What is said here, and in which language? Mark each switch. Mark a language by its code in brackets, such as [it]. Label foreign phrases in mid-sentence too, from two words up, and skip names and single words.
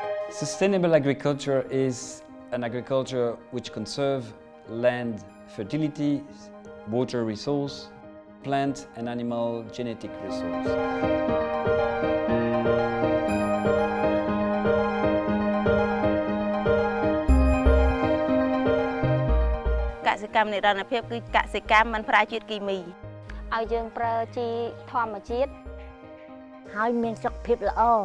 [en] Sustainable agriculture is an agriculture which conserves land fertility, water resource, plant and animal genetic resource. [km] កសិកម្មនិរន្តរភាពគឺកសិកម្មមិនប្រើជាតិគីមី ឲ្យយើងប្រើជីធម្មជាតិហើយមានសុខភាពល្អ